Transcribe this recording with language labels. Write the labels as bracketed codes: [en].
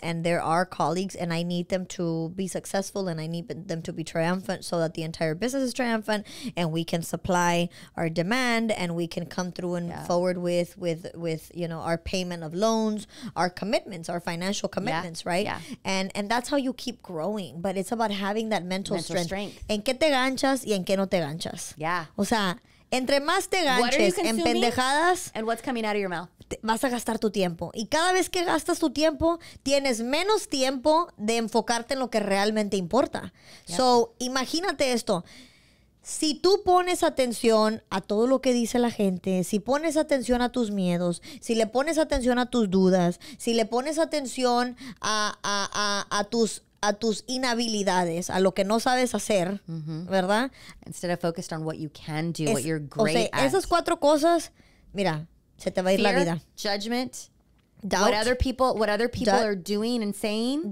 [en] And there are colleagues, and I need them to be successful, and I need them to be triumphant, so that the entire business is triumphant, and we can supply our demand, and we can come through and forward with our payment of loans, our commitments, our financial commitments, right? Yeah. And that's how you keep growing. But it's about having that mental strength. [es] En qué te ganchas y en qué no te ganchas. [en] Yeah. [es] O sea, entre más te ganches en pendejadas, [en] and what's coming out of your mouth, [es] vas a gastar tu tiempo. Y cada vez que gastas tu tiempo, tienes menos tiempo de enfocarte en lo que realmente importa. Yep. So, imagínate esto. Si tú pones atención a todo lo que dice la gente, si pones atención a tus miedos, si le pones atención a tus dudas, si le pones atención a tus inhabilidades, a lo que no sabes hacer, ¿verdad? [en] Instead of focused on what you can do, what you're great at. [es] Esas 4 cosas, mira, se te va a ir la vida. [en] Judgment, doubt, what other people are doing and saying,